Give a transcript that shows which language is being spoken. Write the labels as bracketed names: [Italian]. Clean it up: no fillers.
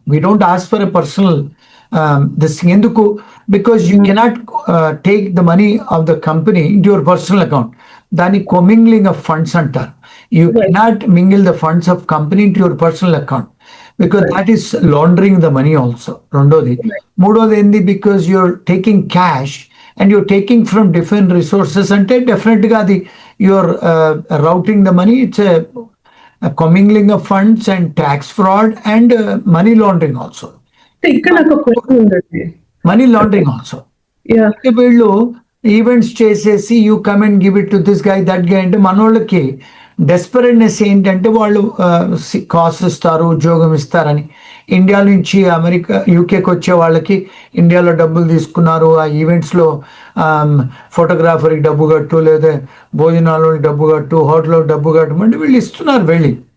[English] We don't ask for a personal this. ఎందుకు? Because you cannot take the money of the company in your personal account. దాన్ని commingling of funds అంటారు. You cannot mingle the funds of company in your personal account, because that is laundering the money also. [Telugu] రెండోది. మూడోది ఏంది, [English] because you're taking cash and you're taking from different resources, [Telugu] ante definitely ga adi [English] you're routing the money. It's a commingling of funds and tax fraud and money laundering also. [Telugu] ఇక్కడ నాకు question ఉందండి. [English] Money laundering also. [Telugu] వీళ్ళు events చేసేసి [English] you come and give it to this guy that guy [Telugu] అంటే మనోళ్ళకి డెస్పరేట్నెస్ ఏంటంటే వాళ్ళు cost ఇస్తారు, ఉద్యోగం ఇస్తారని. ఇండియా నుంచి అమెరికా యూకేకి వచ్చే వాళ్ళకి ఇండియాలో డబ్బులు తీసుకున్నారు, ఆ ఈవెంట్స్లో ఫోటోగ్రాఫర్కి డబ్బు కట్టు, లేదా భోజనాలకు డబ్బు కట్టు, హోటల్కి డబ్బు కట్టమంటే వీళ్ళు ఇస్తున్నారు వెళ్ళి.